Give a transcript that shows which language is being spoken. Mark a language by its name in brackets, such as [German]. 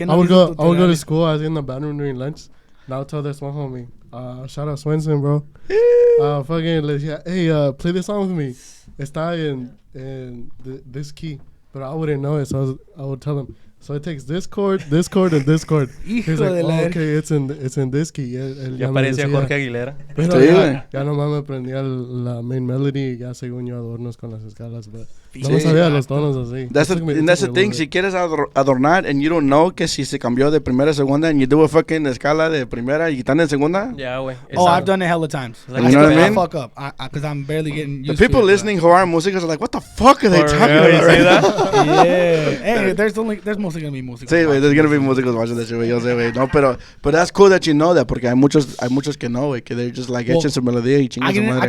[English] I would go to school. I was in the bathroom during lunch. And I would tell this one homie, shout out Swenson, bro. Fucking, hey, play this song with me. [Spanish] Está [English] in this key. But I wouldn't know it, so I would tell him. So it takes this chord, and this chord. He's like, okay, it's in this key. [Spanish] Ya parecía Jorge Aguilera. Pero ya nomás me aprendía la main melody y ya según yo adornos con las escalas. [English] But [Spanish] no sabía los tonos así. [English] That's the thing. [Spanish] Si quieres adornar [English] and you don't know [Spanish] que si se cambió de primera a segunda [English] and you do a fucking [Spanish] escala de primera y están en segunda. [English] Yeah, güey. Oh, I've done it hella times. Like, you know what I mean? Fuck up. Because I'm barely getting used to it. The people listening who aren't músicos are like, what the fuck are they talking about right now? Yeah. Hey, there's mostly gonna be músicos. [Spanish] Sí, güey, [English] there's gonna be músicos watching that shit, [Spanish] güey. Yo sé, güey. No, pero [English] that's cool that you know that [Spanish] porque hay muchos que no, güey, que [English] they're just like [Spanish] echen su melodía y chingan su madre.